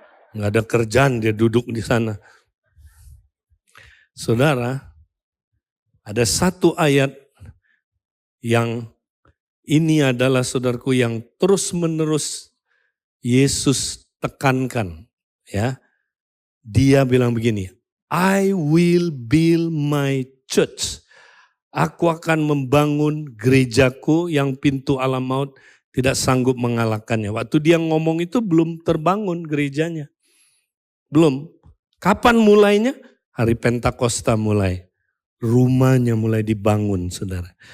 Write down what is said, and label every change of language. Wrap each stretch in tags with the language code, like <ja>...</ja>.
<id>Nggak ada kerjaan, dia duduk di sana. Saudara, ada satu ayat yang ini adalah saudaraku yang terus-menerus Yesus tekankan. Ya, dia bilang begini,</id> <en>I will build my church.</en> <id>Aku akan membangun gerejaku yang pintu alam maut tidak sanggup mengalahkannya. Waktu dia ngomong itu belum terbangun gerejanya. Belum. Kapan mulainya? Hari Pentakosta mulai. Rumahnya mulai dibangun, saudara.</id>